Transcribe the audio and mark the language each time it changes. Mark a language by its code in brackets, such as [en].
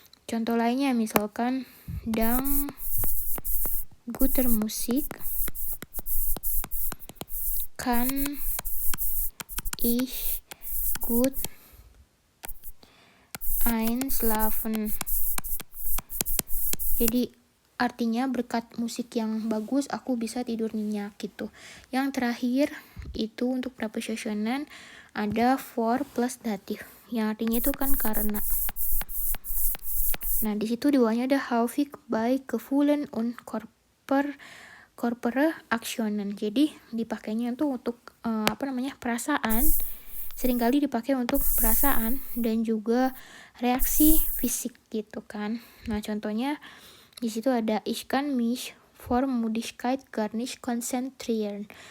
[id] Contoh lainnya misalkan [de] dank guter Musik kann ich gut einschlafen. [id] Jadi artinya berkat musik yang bagus aku bisa tidur nyenyak gitu. Yang terakhir itu untuk prepositionen ada for plus datif. Yang artinya itu kan karena. Nah, di situ di bawahnya ada [de] häufig bei Gefühlen und Körper Aktionen. [id] Jadi dipakainya itu untuk perasaan. Seringkali dipakai untuk perasaan dan juga reaksi fisik gitu kan. Nah, contohnya di situ ada [de] ich kann mich vor Müdigkeit gar nicht konzentrieren.